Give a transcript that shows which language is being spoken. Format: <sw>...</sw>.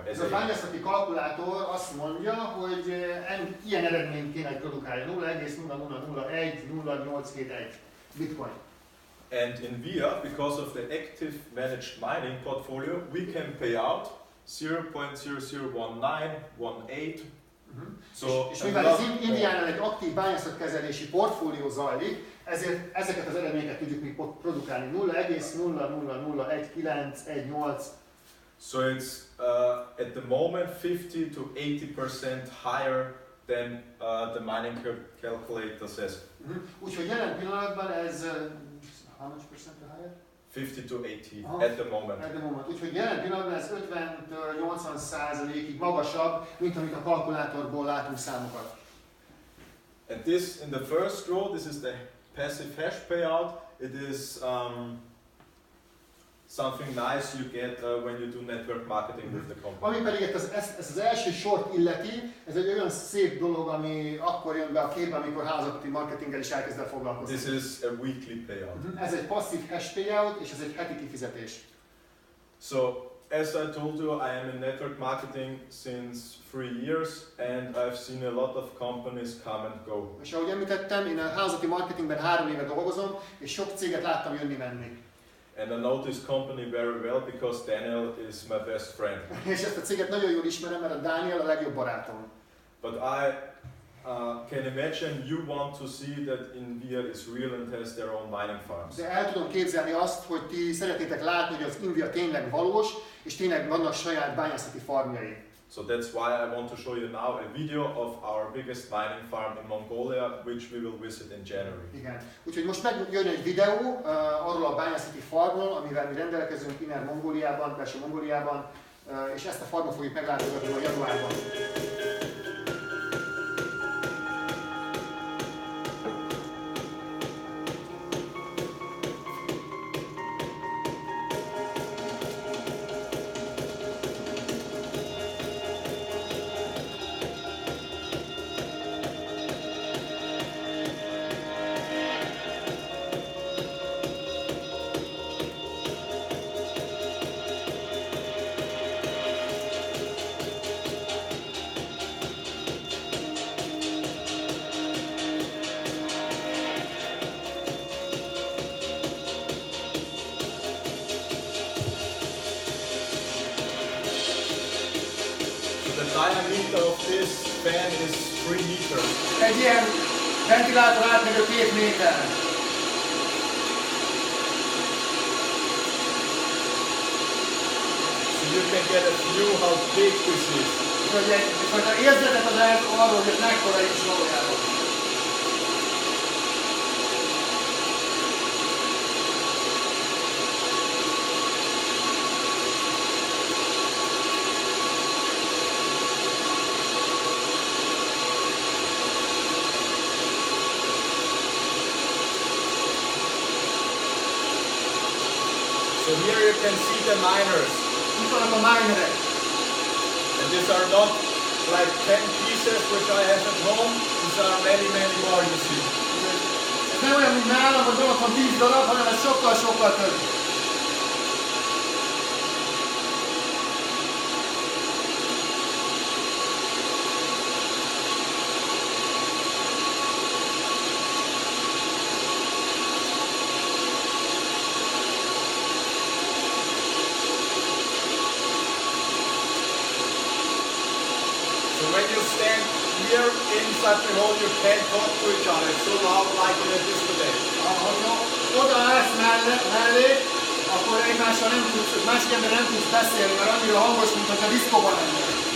<hu>Ez a bányászati kalkulátor azt mondja, hogy ilyen eredményt kéne produkálni, 0,0001082 Bitcoin.</hu> <en>And INVIA, because of the active managed mining portfolio, we can pay out 0.001918.</en> <hu>És mivel az INVIA-nál egy aktív bányászatkezelési portfólió zajlik, ezért ezeket az eredményeket tudjuk mi produkálni. 0,0001918.</hu> <en>So it's at the moment 50 to 80% higher than the mining calculator says.</en> <hu>Úgyhogy jelen pillanatban ez</hu> <en>how much percent higher? 50 to 80 at the moment. At the moment.</en> <hu>Úgyhogy jelen pillanatban ez 50-80%-ig magasabb, mint amit a kalkulátorból látunk számokat.</hu> <en>And this in the first row, this is the passive hash payout. It is something nice you get when you do network marketing with the company.</en> <hu>Ami pedig ezt az első sort illeti, ez egy olyan szép dolog, ami akkor jön be a képbe, amikor hálózati marketinggel is elkezd el foglalkozni.</hu> <en>This is a weekly payout.</en> <hu>Ez egy passzív hash payout, és ez egy heti kifizetés.</hu> <en>So, as I told you, I am in network marketing since 3 years, and I've seen a lot of companies come and go.</en> <hu>És ahogy említettem, én a hálózati marketingben 3 éve dolgozom, és sok céget láttam jönni-menni.</hu> <en>And I know this company very well because Daniel is my best friend.</en> <hu>És ezt a céget nagyon jól ismerem, mert a Daniel a legjobb barátom.</hu> <en>But I can imagine you want to see that INVIA is real and has their own mining farms.</en> <hu>De el tudom képzelni azt, hogy ti szeretnétek látni, hogy az INVIA tényleg valós, és tényleg vannak saját bányászati farmjai.</hu> <en>So that's why I want to show you now a video of our biggest mining farm in Mongolia, which we will visit in January.</en> <hu>Igen. Úgyhogy most megjön egy videó arról a bányászati farmról, amivel mi rendelkezünk innen Mongóliában, belső Mongóliában, és ezt a farmot fogjuk meglátogatni a januárban.</hu> <en>The diameter of this fan is 3 meters.</en> <hu>Egy ilyen ventilátor átmérő 2 méter.</hu> <en>you can get a view how big this is.</en> <hu>És hogy egyfajta érzetet ad el arról, hogy ez mekkora is valójában.</hu> <en>So here you can see the miners.</en> <hu>Itt vannak a minerek.</hu> <en>And these are not like 10 pieces which I have at home. These are many, many more, you see.</en> <hu>Ez nem olyan, mint nálam, hogy ott van 10 darab, hanem ez sokkal több.</hu> <en>So when you stand here in such a hole, you can't talk to each other. It's so loud like in a discotheque.</en> <hu>Ha oda állsz mellé, akkor egymással nem tudsz, másik ember nem tudsz beszélni, mert annyira hangos, mint hogyha diszkóban lennél.</hu>